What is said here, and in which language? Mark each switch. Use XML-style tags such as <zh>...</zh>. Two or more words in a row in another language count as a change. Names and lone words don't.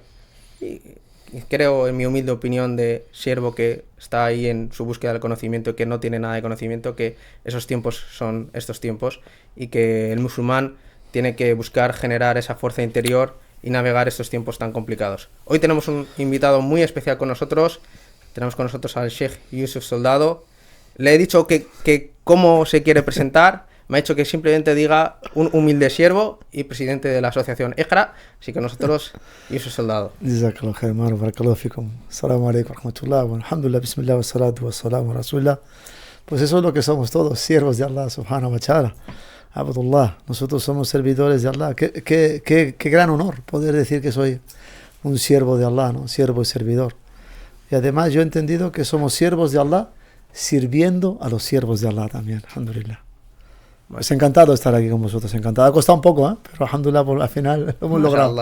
<es>Y creo, en mi humilde opinión de siervo que está ahí en su búsqueda del conocimiento y que no tiene nada de conocimiento, que esos tiempos son estos tiempos y que el musulmán tiene que buscar generar esa fuerza interior y navegar estos tiempos tan complicados. Hoy tenemos un invitado muy especial con nosotros. Tenemos con nosotros al Sheikh Yusuf Soldado. Le he dicho que cómo se quiere presentar. Me ha dicho que simplemente diga un humilde siervo y presidente de la asociación Iqra. Así que nosotros, Yusuf Soldado.</es> <ar>جزاك الله خير, hermano, بارك الله فيكم. السلام عليكم ورحمة الله والحمد لله، بسم الله والصلاة والسلام رسول الله.</ar> <es>Pues eso es lo que somos todos, siervos de Allah</es> <ar>سبحانه وتعالى.</ar> <es>Abdullah, nosotros somos servidores de Allah. Qué gran honor poder decir que soy un siervo de Allah, ¿no? Siervo y servidor. Y además yo he entendido que somos siervos de Allah sirviendo a los siervos de Allah también, alhamdulillah. Pues encantado de estar aquí con vosotros, encantado. Ha costado un poco, pero alhamdulillah, al final lo hemos logrado.</es>